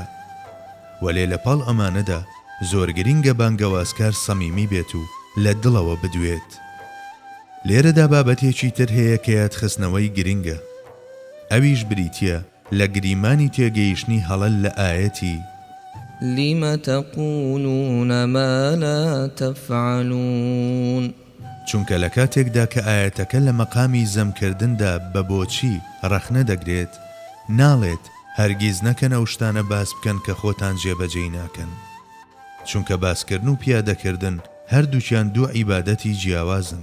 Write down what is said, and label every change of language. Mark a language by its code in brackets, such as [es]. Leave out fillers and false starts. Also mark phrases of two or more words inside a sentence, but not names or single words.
[ckb] وەلێ لەپاڵ ئەمانەدا زۆر گرنگە بانگەوازکار سەمیمی بێت و لە دڵەوە بدوێت. لێرەدا بابەتێکی تر هەیە کە یادخستنەوەی گرنگە. ئەویش بریتیە لە گریمانی تێگەیشتنی هەڵەل لە ئاەتی [ar] لم تقولون ما لا تفعلون. [ckb] چونکە لە کاتێکدا کە ئاەتەکە لە مەقامی زەمکردندا بە بۆچی ڕەخنە دەگرێت، ناڵێت هەرگیز نەکەن ئەو شتانە باس بکەن کە خۆتان جێبەجێ ناکەن، چونکە باسکردن و پیادەکردن هەردووچیان دوو عیبادەتی جیاوازن.